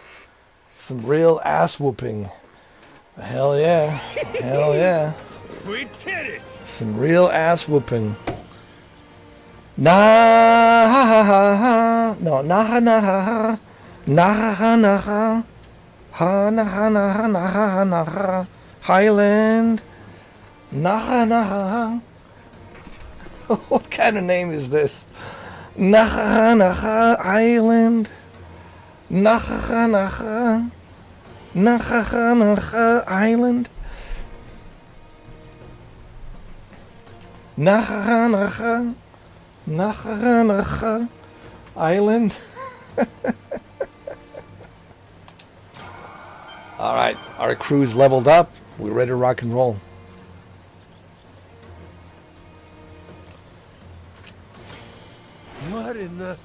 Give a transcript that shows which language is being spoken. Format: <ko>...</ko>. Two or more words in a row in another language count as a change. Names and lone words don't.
<en>Some real ass whooping. Hell yeah. Hell yeah. We did it! Some real ass whooping. Na ha ha ha ha. No, na ha na ha ha. Na ha ha na ha. Hana hana hana hana ha. Highland. Naha naha. What kind of name is this? Naha naha Island. Naha naha. Naha naha Island. Naha naha. Naha naha Island. All right, our crew's leveled up. We're ready to rock and roll. What in the...</en>